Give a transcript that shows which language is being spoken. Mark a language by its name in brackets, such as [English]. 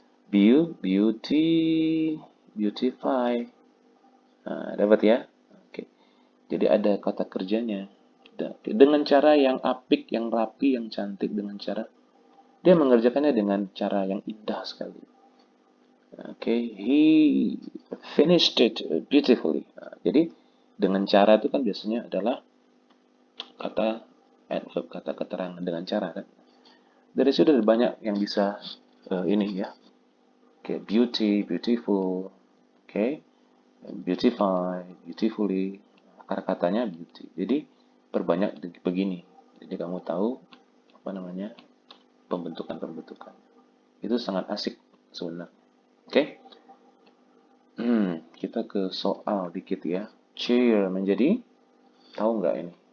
[Indonesian] Beauty, beautify. Nah, dapat ya? Oke. Jadi ada kata kerjanya. Dengan cara yang apik, yang rapi, yang cantik. Dengan cara dia mengerjakannya dengan cara yang indah sekali. [English] Oke, he finished it beautifully. [Indonesian] Jadi dengan cara itu kan biasanya adalah kata adverb, kata keterangan dengan cara kan. Dari situ ada banyak yang bisa ini ya. [English] Oke, beauty, beautiful. Oke, beautify, beautifully. [Indonesian] Akar katanya beauty. Jadi perbanyak begini. Jadi kamu tahu apa namanya pembentukan. Itu sangat asik sebenarnya. Oke, kita ke soal dikit ya. Cheer menjadi tahu nggak ini?